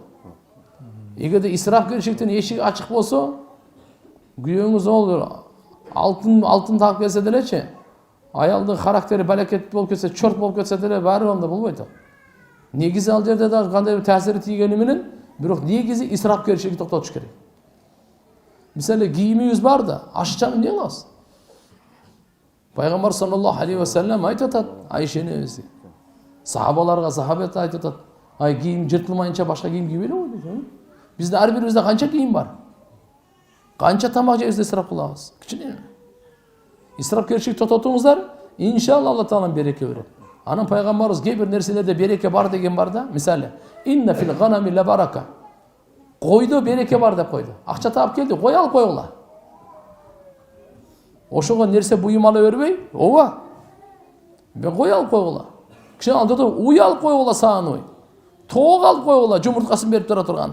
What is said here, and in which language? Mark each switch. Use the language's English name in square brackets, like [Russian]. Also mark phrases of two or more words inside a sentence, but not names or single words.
[Kyrgyz] Эгерде исрафкерчиликтин эшиги ачык болсо, күйөөңүз алтын таап келсе делечи, аялдын характери балекет болуп кетсе, чорт болуп кетсе деле баары анда болбойт. Негизи ал жерде дагы кандай бир таасири тийгени менен, бирок негизи исрафкерчиликти токтотуш керек. Мисалы, кийимибиз бар да, ашчаны эмне кылабыз? Пайгамбар [Arabic] صلى الله عليه وسلم [Kyrgyz] айтып атат, Айшенебиз. Сахабаларга сахабат айтып атат, кийим жыртылмайынча башка кийим кийбей эле койду. Бизде ар бирибизде канча кийим бар? Канча тамак жейбиз, исраф кылабыз? Кичине. Исрафкерчилик тототуңуздар, иншалла Алла Таала береке берет. Анан пайгамбарыбыз кээ бир нерселерде береке бар деген бар да. Мисалы, [Arabic] إن في الغنم لبركة. [Kyrgyz] Койдо береке бар деп койду. Акча таап келди, кой алып койгула. Ошого нерсе буюм ала бербей, ооба. Мен кой алып койгула. Кичине анда уй алып койгула, саан уй. Тоок алып койгула, жумурткасын берип тура турган.